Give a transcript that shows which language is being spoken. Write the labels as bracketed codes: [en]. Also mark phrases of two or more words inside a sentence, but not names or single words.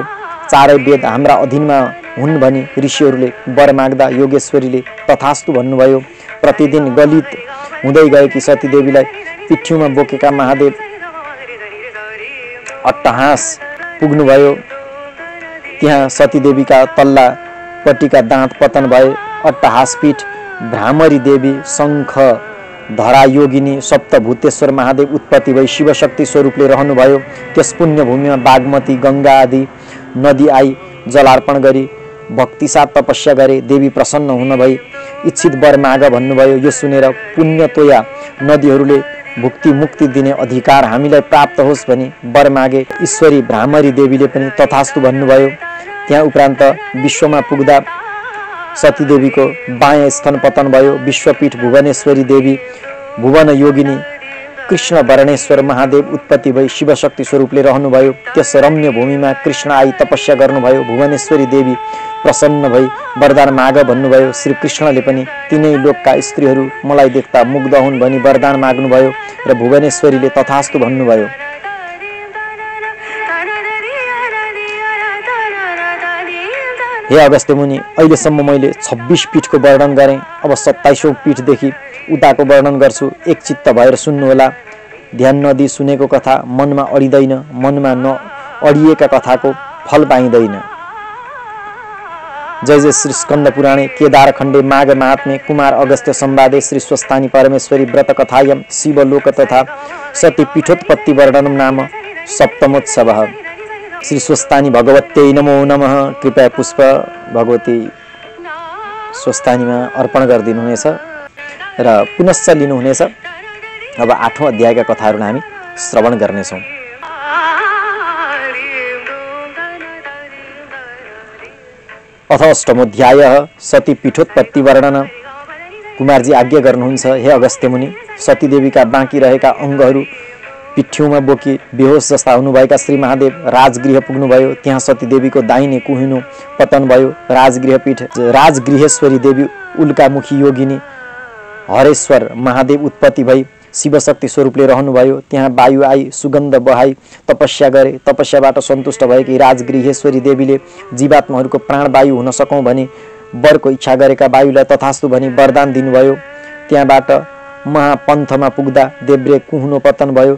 [ne] चारै वेद हाम्रा अधीनमा हुन् भनी ऋषिहरूले वर माग्दा योगेश्वरीले तथास्तु भन्नुभयो। प्रतिदिन गलित हुँदै गएकी सतीदेवीलाई पिठ्यूमा बोकेका महादेव अट्टहास पुग्नुभयो। त्यहाँ सतीदेवीका तल्लापट्टिका दाँत पतन भए। अट्टहासपीठ भ्रामरी देवी शङ्ख धरा योगिनी सप्तभूतेश्वर महादेव उत्पत्ति भई शिवशक्ति स्वरूपले रहनुभयो। त्यस पुण्यभूमिमा बागमती गङ्गा आदि नदी आई जलार्पण गरी भक्तिसाथ तपस्या गरे। देवी प्रसन्न हुन भई इच्छित वर माग भन्नुभयो। यो सुनेर पुण्यतोया नदीहरूले भुक्ति मुक्ति दिने अधिकार हामीलाई प्राप्त होस् भनी वर मागे। ईश्वरी भ्रामरी देवीले पनि तथास्तु भन्नुभयो। त्यहाँ उपरान्त विश्वमा पुग्दा सतीदेवीको बायाँ स्तन पतन भयो। विश्वपीठ भुवनेश्वरी देवी भुवन योगिनी कृष्ण वर्णेश्वर महादेव उत्पत्ति भई शिवशक्ति स्वरूपले रहनुभयो। त्यस रम्य भूमिमा कृष्ण आई तपस्या गर्नुभयो। भुवनेश्वरी देवी प्रसन्न भई वरदान माग भन्नुभयो। श्री कृष्णले पनि तिनै लोकका स्त्रीहरू मलाई देख्दा मुग्ध हुन् भनी वरदान माग्नुभयो र भुवनेश्वरीले तथास्तु भन्नुभयो। हे अगस्त्य मुनि, अहिलेसम्म मैले 26 पीठको वर्णन गरेँ। अब 27औं पीठदेखि उताको वर्णन गर्छु। एक चित्त भएर सुन्नुहोला। ध्यान नदिई सुनेको कथा मनमा अडिँदैन। मनमा नअडिएका कथाको फल पाइँदैन। [sa] जय जय श्री स्कन्द पुराणे केदार खण्डे माघ महात्म्ये कुमार अगस्त्य संवादे श्री स्वस्थानी परमेश्वरी व्रत कथायं शिवलोक तथा सती पीठोत्पत्ति वर्णनम नाम सप्तमोत्सवः। श्री स्वस्थानी भगवत्यै नमो नमः। [ne] कृपया पुष्प भगवती स्वस्थानीमा अर्पण गरिदिनुहुनेछ र पुनश्च लिनुहुनेछ। अब 8औं अध्यायका कथाहरू हामी श्रवण गर्नेछौँ। [sa] अथ अष्टमोध्यायः सती पीठोत्पत्ति वर्णन। [ne] कुमारजी आज्ञा गर्नुहुन्छ, हे अगस्त्य मुनि, सतीदेवीका बाँकी रहेका अङ्गहरू पिठ्यौँमा बोकी बेहोस जस्ता हुनुभएका श्री महादेव राजगृह पुग्नुभयो। त्यहाँ सतीदेवीको दाहिने कुहिनो पतन भयो। राजगृहपीठ राजगृहेश्वरी देवी उल्कामुखी योगिनी हरेश्वर महादेव उत्पत्ति भई शिवशक्ति स्वरूपले रहनुभयो। त्यहाँ वायु आई सुगन्ध बहाई तपस्या गरे। तपस्याबाट सन्तुष्ट भएकी राजगृहेश्वरी देवीले जीवात्माहरूको प्राणवायु हुन सकौँ भनी वरको इच्छा गरेका वायुलाई तथास्तु भनी वरदान दिनुभयो। त्यहाँबाट महापन्थमा पुग्दा देब्रे कुहुनो पतन भयो।